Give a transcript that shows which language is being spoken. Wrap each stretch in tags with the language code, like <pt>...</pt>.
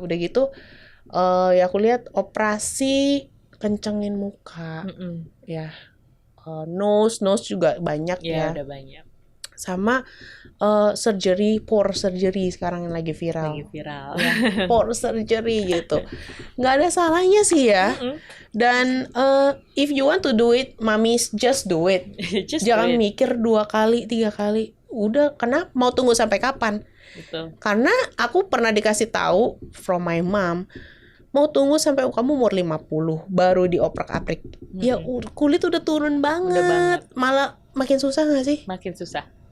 <id>Udah gitu ya aku lihat operasi kencengin muka. Ya. Nose juga banyak Ya, ya. udah banyak. Sama surgery, pore surgery sekarang yang lagi viral. Ya, pore surgery gitu. Nggak ada salahnya sih ya.</id> <en>Dan if you want to do it, mommies just do it.</en> <id>Jangan mikir 2 kali, 3 kali. Udah, kenapa? Mau tunggu sampai kapan? Betul. Karena aku pernah dikasih tahu</id> <en>from my mom,</en> <id>mau tunggu sampai kamu umur 50 baru dioprak-aprik. Ya kulit udah turun banget. Malah makin susah gak sih? Makin susah.</id>